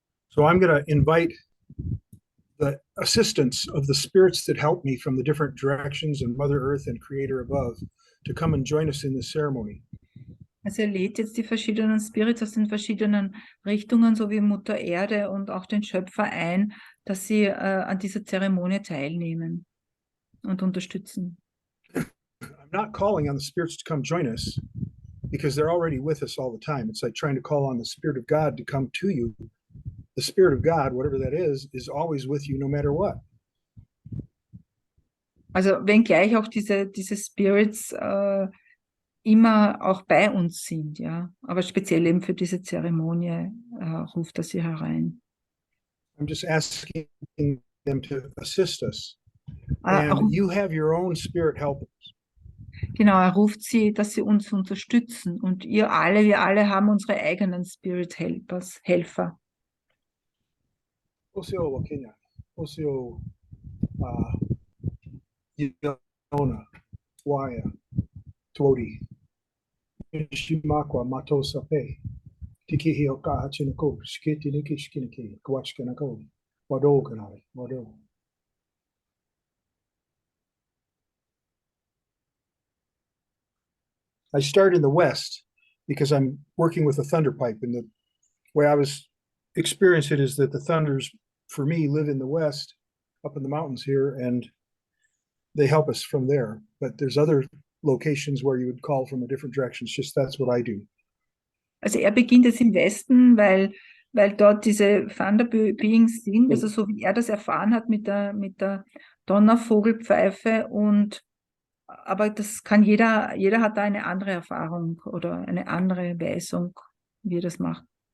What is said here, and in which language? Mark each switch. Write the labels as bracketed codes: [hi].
[en] So I'm going to invite the assistance of the spirits that help me from the different directions and Mother Earth and Creator above to come and join us in this ceremony. [de] Also er lädt jetzt die verschiedenen Spirits aus den verschiedenen Richtungen, so wie Mutter Erde und auch den Schöpfer ein, dass sie an dieser Zeremonie teilnehmen und unterstützen. [en] I'm not calling on the spirits to come join us because they're already with us all the time. It's like trying to call on the Spirit of God to come to you. The Spirit of God, whatever that is always with you no matter what. [de] Also wenngleich auch diese Spirits immer auch bei uns sind, ja. Aber speziell eben für diese Zeremonie ruft er sie herein. [en] I'm just asking them to assist us. [de] Er [en] And [de] ruft, [en] you have your own spirit helpers. [de] genau, er ruft sie, dass sie uns unterstützen. Und wir alle haben unsere eigenen Helfer. [chr] Osio Kenya, Osio Yona, Waya, Twodi, Shimakwa, Mato Sape, Tiki Hioka Hachinako, Skiti Niki Skiniki, Kawachkanako, Wado Kanai, Wado. [en] I start in the west because I'm working with a thunder pipe, and the way I was experience it is that the thunders for me live in the west up in the mountains here, and they help us from there. But there's other locations where you would call from a different direction. It's just that's what I do. [de] Also er beginnt jetzt im Westen, weil dort diese Thunder Beings sind, also so wie er das erfahren hat mit der Donnervogelpfeife, aber das kann jeder hat da eine andere Erfahrung oder eine andere Weisung, wie er das macht.